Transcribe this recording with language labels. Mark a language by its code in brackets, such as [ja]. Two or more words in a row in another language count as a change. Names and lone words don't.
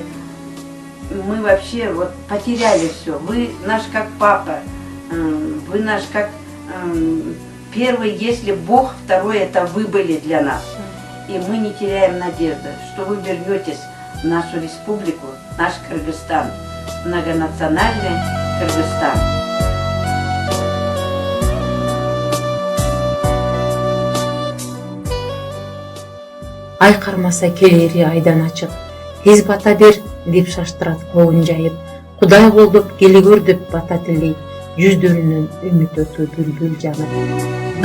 [ru] Мы вообще вот потеряли все. Вы наш как папа, вы наш как первый, если Бог, второй это вы были для нас. И мы не теряем надежды, что вы вернетесь в нашу республику, наш Кыргызстан, многонациональный Кыргызстан. [ky] Ай кармаса келери айдан ачык, тез бата бер деп шаштырат колун жайып, Кудай колдоп келе көр деп бата тилейт, жүздөрүнөн үмүт өтү бүлбүл жанып.